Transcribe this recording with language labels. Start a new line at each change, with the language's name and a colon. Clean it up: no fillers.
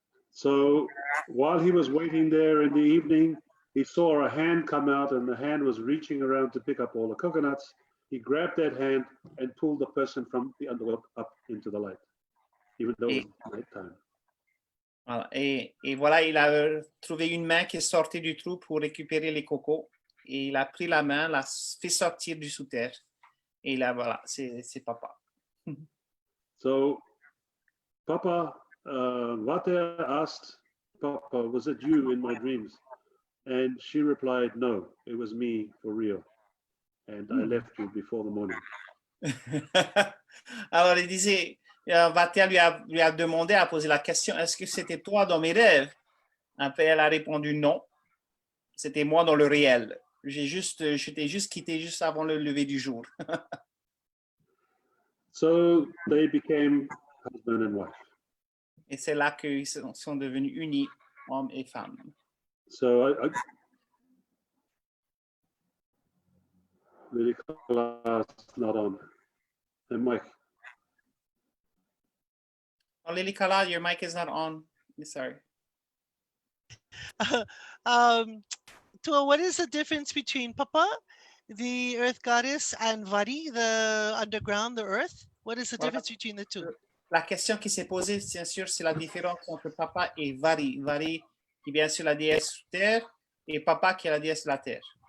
English: So while he was waiting there in the evening, he saw a hand come out and the hand was reaching around to pick up all the coconuts. He grabbed that hand and pulled the person from the underworld up into the light, even though it was nighttime.
French: Voilà. Et voilà, il a trouvé une main qui est sortie du trou pour récupérer les cocos. Et il a pris la main, l'a fait sortir du sous-terre. Et là, voilà, c'est Papa.
English: So Papa, Vatea asked Papa, was it you in my dreams? And she replied, no, it was me for real. And I left you before the morning.
French: Alors, il disait, Vatea lui a demandé, a posé la question, est-ce que c'était toi dans mes rêves? Après, elle a répondu non, c'était moi dans le réel. Je t'ai juste quitté juste avant le lever du jour.
English: So they became husband and wife.
French: Et c'est là qu'ils sont devenus unis, hommes et femmes.
English: So Lilikalā is not on. And Mike. Oh, Lilikalā, your mic is not on. Sorry. Tua, what is the difference between Papa, the earth goddess, and Vari, the underground, the earth? What is the difference between the two?
French: La question qui s'est posée, bien sûr, c'est la différence entre Papa et Vari. Vari, qui est bien sûr la déesse sous terre, et Papa, qui est la déesse de la terre.